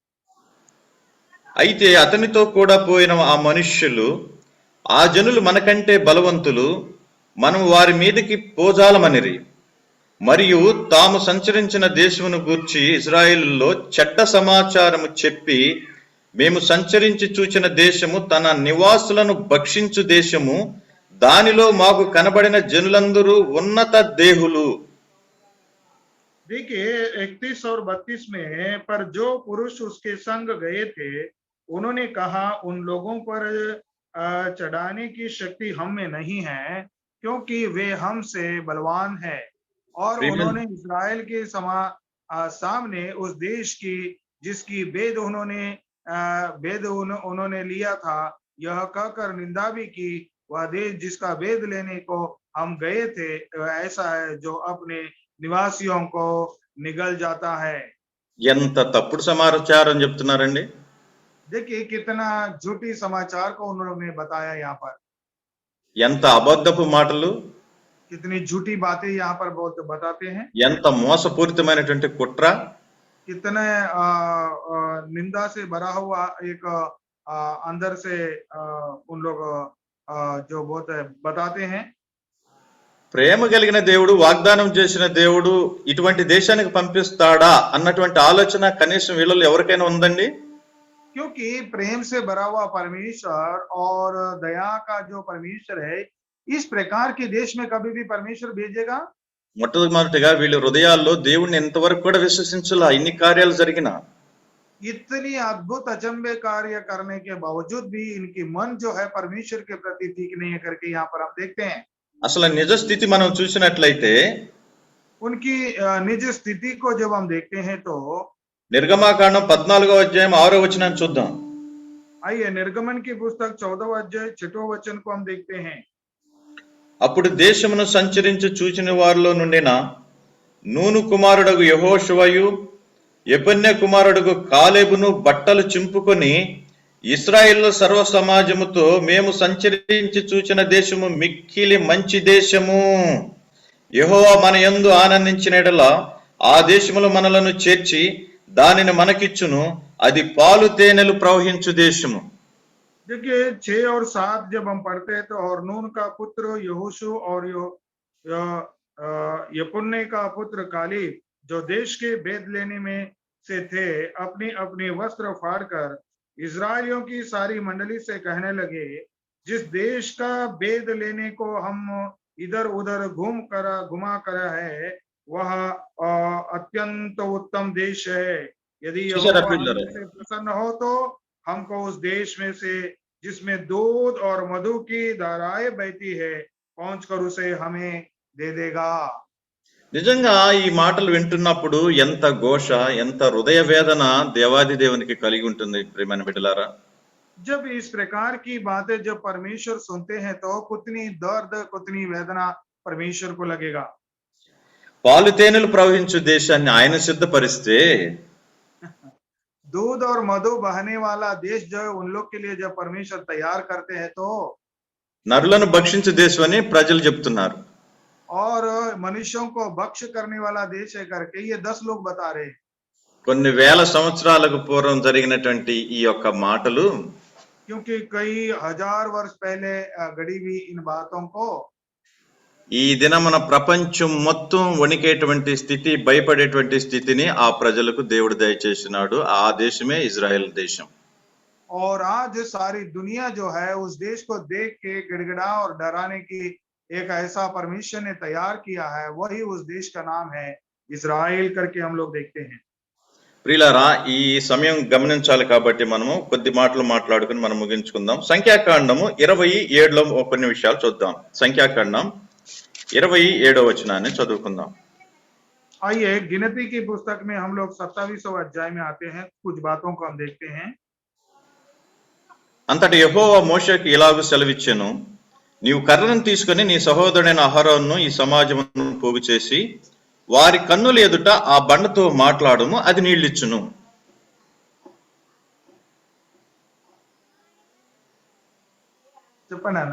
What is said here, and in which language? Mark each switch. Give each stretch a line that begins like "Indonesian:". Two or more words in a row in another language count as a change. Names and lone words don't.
Telugu: అయితే అతనితో కూడా పోయిన ఆ మనుష్యులు, ఆ జనులు మనకంటే బలవంతులు, మనం వారి మీదకి పోజాలమనిరి. మరియు తాము సంచరించిన దేశమును గూర్చి ఇశ్రాయేలులో చెడ్డ సమాచారము చెప్పి, మేము సంచరించి చూచిన దేశము తన నివాసులను భక్షించు దేశము, దానిలో మాకు కనబడిన జనులందరూ ఉన్నత దేహులు.
Hindi: देखिए 31 और 32 में, पर जो पुरुष उसके संग गए थे उन्होंने कहा, उन लोगों पर चढ़ाने की शक्ति हम में नहीं है, क्योंकि वे हमसे बलवान है। और उन्होंने इस्राएल के सामने उस देश की जिसकी भेद उन्होंने लिया था, यह कहकर निंदा भी की, वह देश जिसका भेद लेने को हम गए थे ऐसा है जो अपने निवासियों को निगल जाता है।
Telugu: ఎంత తప్పుడు సమాచారం చెప్తున్నారండి.
Hindi: देखिए कितना झूठी समाचार को उन्होंने बताया यहाँ पर,
Telugu: ఎంత అబద్ధపు మాటలు,
Hindi: कितनी झूठी बातें यहाँ पर बहुत बताते हैं,
Telugu: ఎంత మోసపూరితమైనటువంటి కుట్ర,
Hindi: कितने निंदा से भरा हुआ एक अंदर से उन लोग जो बहुत बताते हैं।
Telugu: ప్రేమ కలిగిన దేవుడు, వాగ్దానం చేసిన దేవుడు ఇటువంటి దేశానికి పంపిస్తాడా అన్నటువంటి ఆలోచన కనీసం వీళ్ళలో ఎవరికైనా ఉందండి?
Hindi: क्योंकि प्रेम से भरा हुआ परमेश्वर और दया का जो परमेश्वर है, इस प्रकार के देश में कभी भी परमेश्वर भेजेगा?
Telugu: మొట్టమొదటిగా వీళ్ళ హృదయాల్లో దేవుణ్ణి ఎంతవరకు కూడా విశ్వసించాల, ఇన్ని కార్యాలు జరిగినా.
Hindi: इतनी अद्भुत अचंबे कार्य करने के बावजूद भी इनकी मन जो है परमेश्वर के प्रति ठीक नहीं है करके यहाँ पर हम देखते हैं।
Telugu: అసలు నిజ స్థితి మనం చూసినట్లయితే,
Hindi: उनकी निज स्थिति को जब हम देखते हैं तो
Telugu: నిర్గమాకాండం 14వ అధ్యాయం 6వ వచనాన్ని చూద్దాం.
Hindi: आइए निर्गमन की पुस्तक 14वां अध्याय 6वां वचन को हम देखते हैं।
Telugu: అప్పుడు దేశమును సంచరించి చూచిన వారిలో నుండిన నూను కుమారుడగు యెహోషువయు, యెఫున్నె కుమారుడగు కాలేబును బట్టలు చింపుకొని ఇశ్రాయేలు సర్వ సమాజముతో, మేము సంచరించి చూచిన దేశము మిక్కిలి మంచి దేశము, యెహోవా మన యందు ఆనందించిన యెడల ఆ దేశములో మనలను చేర్చి దానిని మనకిచ్చును, అది పాలు తేనెలు ప్రవహించు దేశము.
Hindi: देखिए 6 और 7 जब हम पढ़ते हैं तो, और नून का पुत्र यहोशू और यपुन्ने का पुत्र कालेब जो देश के भेद लेने में से थे, अपने अपने वस्त्र फाड़कर इस्राएलियों की सारी मंडली से कहने लगे, जिस देश का भेद लेने को हम इधर उधर घुमा कर है, वह अत्यंत उत्तम देश है। यदि यहोवा हमसे प्रसन्न हो तो हमको उस देश में से जिसमें दूध और मधु की धाराएं बहती है पहुंचकर उसे हमें दे देगा।
Telugu: నిజంగా ఈ మాటలు వింటున్నప్పుడు ఎంత ఘోష, ఎంత హృదయ వేదన దేవాది దేవునికి కలిగి ఉంటుంది ప్రియమైన బిడ్డలారా.
Hindi: जब इस प्रकार की बातें जब परमेश्वर सुनते हैं तो कितनी दर्द कितनी वेदना परमेश्वर को लगेगा।
Telugu: పాలు తేనెలు ప్రవహించు దేశాన్ని ఆయన సిద్ధపరిస్తే
Hindi: दूध और मधु बहने वाला देश जो है उन लोग के लिए जब परमेश्वर तैयार करते हैं तो
Telugu: నరులను భక్షించు దేశం అని ప్రజలు చెప్తున్నారు.
Hindi: और मनुष्यों को भक्ष करने वाला देश है करके ये 10 लोग बता रहे हैं।
Telugu: కొన్ని వేల సంవత్సరాలకు పూర్వం జరిగినటువంటి ఈ యొక్క మాటలు
Hindi: क्योंकि कई हजार वर्ष पहले गढ़ी हुई इन बातों को
Telugu: ఈ దినమున ప్రపంచం మొత్తం వణికేటువంటి స్థితి, భయపడేటువంటి స్థితిని ఆ ప్రజలకు దేవుడు దయచేసినాడు. ఆ దేశమే ఇజ్రాయెల్ దేశం.
Hindi: और आज सारी दुनिया जो है उस देश को देख के गिड़गिड़ा और डराने की एक ऐसा परमेश्वर ने तैयार किया है, वही उस देश का नाम है इजराइल करके हम लोग देखते हैं।
Telugu: ప్రియులారా, ఈ సమయం గమనించాలి కాబట్టి మనము కొద్ది మాటలు మాట్లాడుకుని మనం ముగించుకుందాం. సంఖ్యాకాండము 27లో కొన్ని విషయాలు చూద్దాం. సంఖ్యాకాండం 27వ వచనాన్ని చదువుకుందాం.
Hindi: आइए गिनती की पुस्तक में हम लोग 27वें अध्याय में आते हैं, कुछ बातों को हम देखते हैं।
Telugu: అంతటి యెహోవా మోషేకు ఇలాగు సెలవిచ్చెను, నీవు కర్రను తీసుకుని నీ సహోదరుడైన అహరోనును ఈ సమాజమును పోగు చేసి వారి కన్నుల ఎదుట ఆ బండతో మాట్లాడుము, అది నీళ్ళిచ్చును. చెప్పండి అన్న.